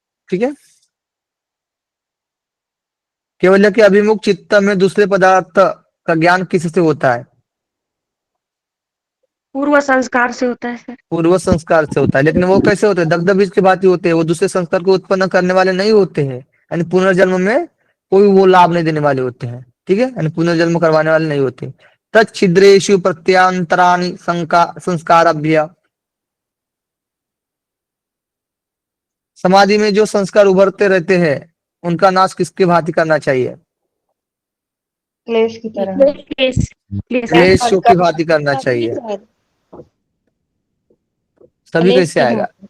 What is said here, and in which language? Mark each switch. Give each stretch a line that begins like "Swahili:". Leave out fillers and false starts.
Hindi: ठीक है, केवल के अभिमुख चित्त में दूसरे पदार्थ का ज्ञान किससे होता है? पूर्व संस्कार से होता है सर। पूर्व संस्कार से होता है, लेकिन वो कैसे होते हैं? दग्ध बीज की भांति होते हैं, वो दूसरे संस्कार को उत्पन्न करने वाले नहीं होते हैं, यानी पुनर्जन्म में कोई वो लाभ नहीं देने वाले होते हैं। ठीक है, यानी पुनर्जन्म करवाने वाले नहीं होते।
Sanskrit: तच्छिद्रेषु प्रत्यांतराणि संस्काराभ्य।
Hindi: समाधि में जो संस्कार उभरते रहते हैं उनका नाश किसके भांति करना चाहिए? क्लेश की तरह। क्लेशों की भांति करना चाहिए। सभी कैसे आएगा?